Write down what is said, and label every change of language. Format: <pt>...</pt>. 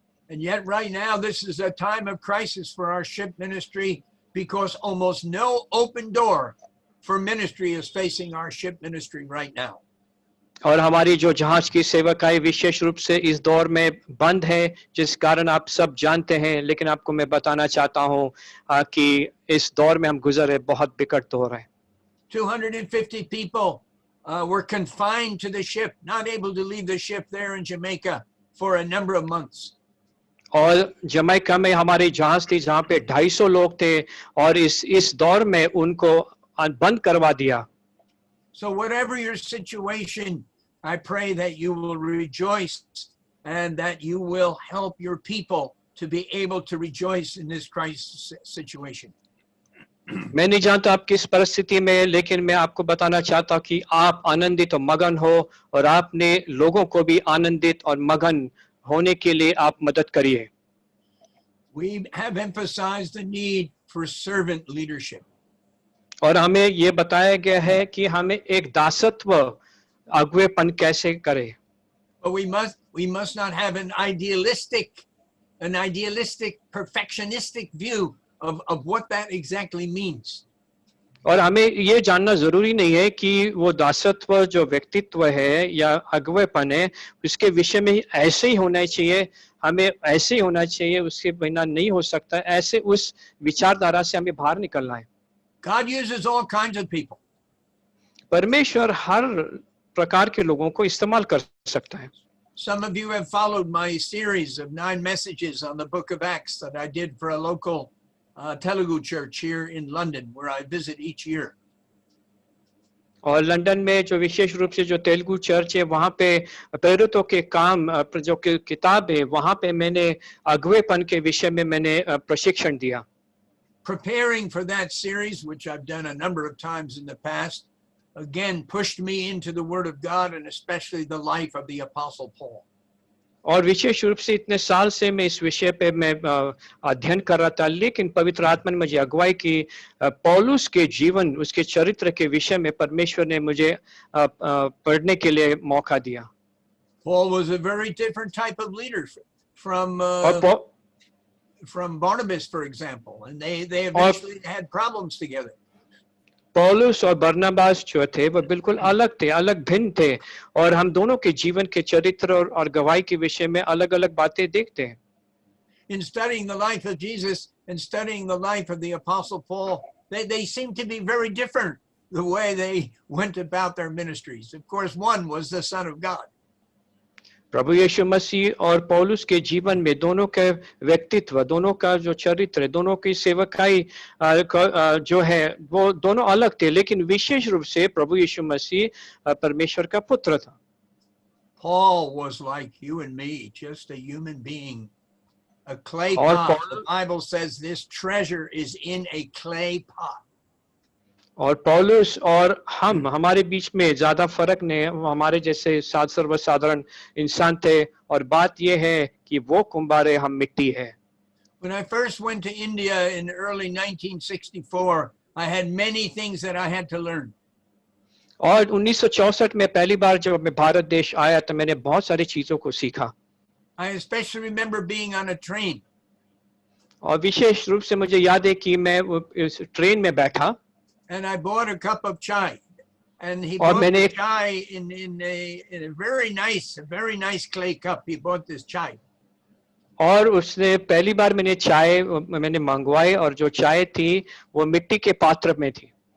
<en>And yet right now this is a time of crisis for our ship ministry because almost no open door for ministry is facing our ship ministry right now.</en> <hi>और हमारी जो जहाज की सेवकाई विशेष रूप से इस दौर में बंद है, जिस कारण आप सब जानते हैं, लेकिन आपको मैं बताना चाहता हूं कि इस दौर में हम गुजर रहे बहुत विकट दौर है।</hi> <en>250 people were confined to the ship, not able to leave the ship there in Jamaica for a number of months.</en> <hi>और जमैका में हमारी जहाज थी जहां पे 250 लोग थे और इस दौर में उनको बंद करवा दिया।</hi> <en>So whatever your situation, I pray that you will rejoice and that you will help your people to be able to rejoice in this crisis situation.</en> <hi>मैं नहीं जानता आप किस परिस्थिति में, लेकिन मैं आपको बताना चाहता हूं कि आप आनंदित और मगन हो और आपने लोगों को भी आनंदित और मगन होने के लिए आप मदद करिए।</hi> <en>We have emphasized the need for servant leadership.</en> <hi>और हमें ये बताया गया है कि हमें एक दासत्व अगुवेपन कैसे करें।</hi> <en>But we must not have an idealistic, perfectionistic view of what that exactly means.</en> <hi>और हमें ये जानना जरूरी नहीं है कि वो दासत्व जो व्यक्तित्व है या अगुवेपन है उसके विषय में ऐसे ही होना चाहिए, हमें ऐसे ही होना चाहिए, उसके बिना नहीं हो सकता। ऐसे उस विचारधारा से हमें बाहर निकलना है।</hi> <en>God uses all kinds of people.</en> <hi>परमेश्वर हर प्रकार के लोगों को इस्तेमाल कर सकता है.</hi> <en>Some of you have followed my series of 9 messages on the book of Acts that I did for a local Telugu church here in London, where I visit each year.</en> <hi>और लंदन में जो विशेष रूप से जो Telugu church है वहाँ पे प्रेरितों के काम जो किताब है वहाँ पे मैंने अगुवेपन के विषय में मैंने प्रशिक्षण दिया.</hi> <en>Preparing for that series, which I've done a number of times in the past, again pushed me into the Word of God and especially the life of the Apostle Paul.</en> <hi>और विशेष रूप से इतने साल से मैं इस विषय पे मैं अध्ययन कर रहा था, लेकिन पवित्र आत्मा ने मुझे अगुवाई की पौलुस के जीवन, उसके चरित्र के विषय में परमेश्वर ने मुझे पढ़ने के लिए मौका दिया.</hi> <en>Paul was a very different type of leader from Barnabas, for example, and they eventually had problems together.</en> <hi>पौलुस और बरनबास जो थे वो बिल्कुल अलग थे, अलग भिन्न थे, और हम दोनों के जीवन के चरित्र और गवाही के विषय में अलग-अलग बातें देखते हैं.</hi> <en>In studying the life of Jesus and studying the life of the Apostle Paul, they seem to be very different the way they went about their ministries. Of course, one was the Son of God.</en> <hi>प्रभु यीशु मसीह और पौलुस के जीवन में दोनों के व्यक्तित्व, दोनों का जो चरित्र, दोनों की सेवकाई जो है वो दोनों अलग थे, लेकिन विशेष रूप से प्रभु यीशु मसीह परमेश्वर का पुत्र था.</hi> <en>Paul was like you and me, just a human being, a clay pot. The Bible says this treasure is in a clay pot.</en> <hi>और पौलुस और हम, हमारे बीच में ज्यादा फर्क नहीं है, हमारे जैसे सर्वसाधारण इंसान थे, और बात यह है कि वो कुंभार है, हम मिट्टी है.</hi> <en>When I first went to India in early 1964, I had many things that I had to learn.</en> <hi>और 1964 में पहली बार जब मैं भारत देश आया तो मैंने बहुत सारी चीजों को सीखा.</hi> <en>I especially remember being on a train.</en> <hi>और विशेष रूप से मुझे याद है कि मैं इस ट्रेन में बैठा.</hi> <en>And I bought a cup of chai, and he bought the chai in a very nice clay cup. He bought this chai.</en> <hi>और उसने पहली बार मैंने चाय मैंने मंगवाई, और जो चाय थी वो मिट्टी के पात्र में थी.</hi>